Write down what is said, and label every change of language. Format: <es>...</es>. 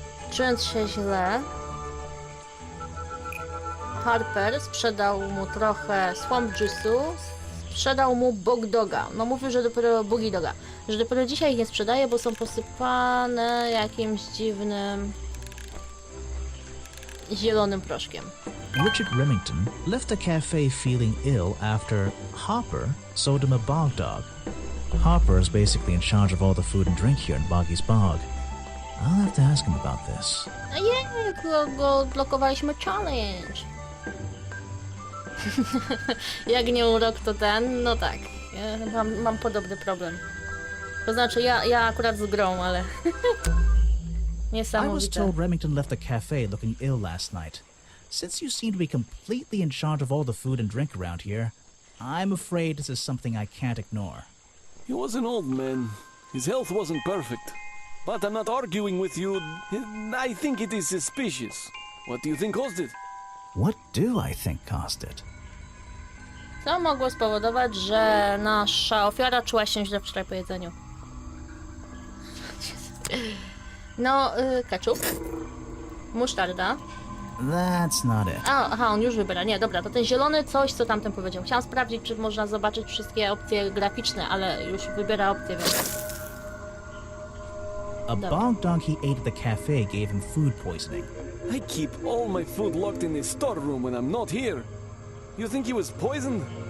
<pl>Czując się źle, Harper sprzedał mu trochę swamp juice'u, sprzedał mu bog doga. No mówił, że dopiero bugi doga. Że dopiero dzisiaj ich nie sprzedaje, bo są posypane jakimś dziwnym zielonym proszkiem.</pl> <en>Richard Remington left the cafe feeling ill after Hopper sold him a bog dog. Hopper is basically in charge of all the food and drink here in Boggy's Bog. I'll have to ask him about this.</en> <pl>Go odblokowaliśmy challenge. Jak nie urok to ten, no tak. Ja mam podobny problem. To znaczy ja akurat z grą, ale...</pl> <en>I was</en> <pl>Niesamowite.</pl> <en>told Remington left the cafe looking ill last night. Since you seem to be completely in charge of all the food and drink around here, I'm afraid this is something I can't ignore. He was an old man. His health wasn't perfect. But I'm not arguing with you. I think it is suspicious. What do you think caused it? What do I think caused it?</en> <pl>Co mogło spowodować, że nasza ofiara czuła się źle wczoraj po jedzeniu? No, ketchup, musztarda.</pl> <en>That's not it.</en> <pl>Aha, on już wybiera. Nie, dobra, to ten zielony coś, co tamten powiedział. Chciałam sprawdzić, czy można zobaczyć wszystkie opcje graficzne, ale już wybiera opcję, więc...</pl> <en>A bog dog he ate at the cafe gave him food poisoning. I keep all my food locked in the storeroom when I'm not here. You think he was poisoned?</en>